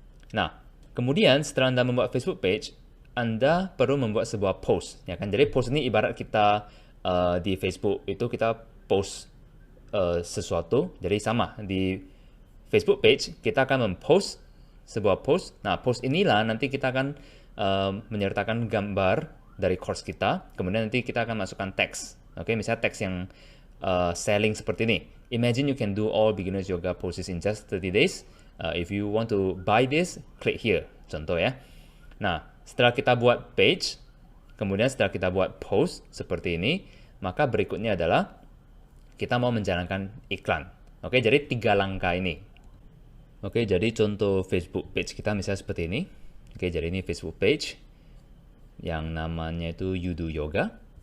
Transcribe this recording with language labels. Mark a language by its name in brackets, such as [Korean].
[Indonesian] Nah, kemudian setelah Anda membuat Facebook page, Anda perlu membuat sebuah post, ya kan? Jadi post ini ibarat kita di Facebook itu kita post sesuatu. Jadi sama di Facebook page kita akan mempost sebuah post. Nah, post inilah nanti kita akan menyertakan gambar dari course kita. Kemudian nanti kita akan masukkan teks. Oke, misalnya teks yang selling seperti ini. [English] Imagine you can do all beginners yoga poses in just 30 days. If you want to buy this, click here. [Indonesian] Contoh ya. Nah, setelah kita buat page, kemudian setelah kita buat post seperti ini, maka berikutnya adalah kita mau menjalankan iklan. Oke, jadi 3 langkah ini. Oke, jadi contoh Facebook page kita misalnya seperti ini. Oke, jadi ini Facebook page yang namanya itu You Do Yoga.